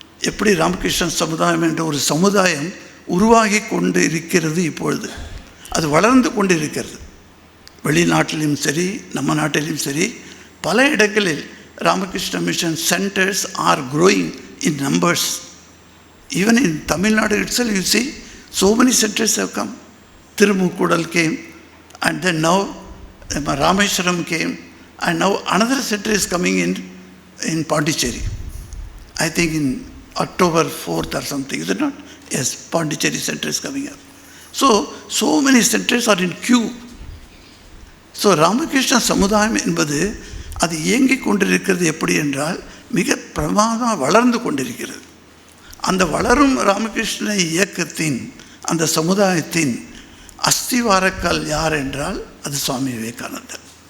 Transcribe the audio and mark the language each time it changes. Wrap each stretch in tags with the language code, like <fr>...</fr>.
<ta>எப்படி ராமகிருஷ்ண சமுதாயம் என்ற ஒரு சமுதாயம் உருவாகி கொண்டு இருக்கிறது, இப்பொழுது அது வளர்ந்து கொண்டு இருக்கிறது. வெளிநாட்டிலும் சரி நம்ம நாட்டிலும் சரி பல இடங்களில் Ramakrishna mission</ta> <en>Centres are growing in numbers. Even in Tamil Nadu itself you see so many centers have come. Tirumukkudal came, and then now Rameshwaram came, and now another center is coming in Pondicherry. I think in October 4th or something, is it not? Yes, Pondicherry center is coming up. So many centers are in queue.</en> <ta>So Ramakrishna சமுதாயம் என்பது அது இயங்கிக் கொண்டிருக்கிறது எப்படி என்றால் மிக பிரமாதமாக வளர்ந்து கொண்டிருக்கிறது. அந்த வளரும் ராமகிருஷ்ண இயக்கத்தின் அந்த சமுதாயத்தின் அஸ்திவாரக்கால் யார் என்றால் அது சுவாமி விவேகானந்தர்.</ta>